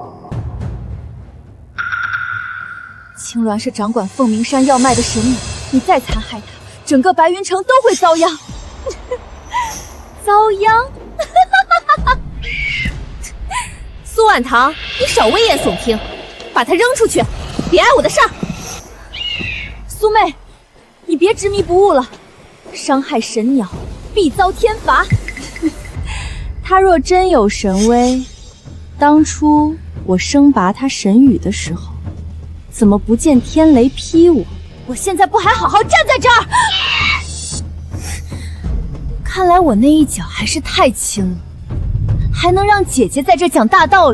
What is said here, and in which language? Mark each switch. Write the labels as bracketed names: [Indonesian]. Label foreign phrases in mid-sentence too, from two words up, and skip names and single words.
[Chinese] 青鸞是掌管鳳鳴山藥脈的神女，你再殘害她，整個白雲城都會遭殃。遭殃？蘇婉堂，你少危言聳聽，把她扔出去，別礙我的事兒。蘇妹，你別執迷不悟了，傷害神鳥，必遭天罰。他若真有神威，當初我生拔他神羽的時候，怎麼不見天雷劈我？我現在不還好好站在這兒？看來我那一腳還是太輕了，還能讓姐姐在這講大道理。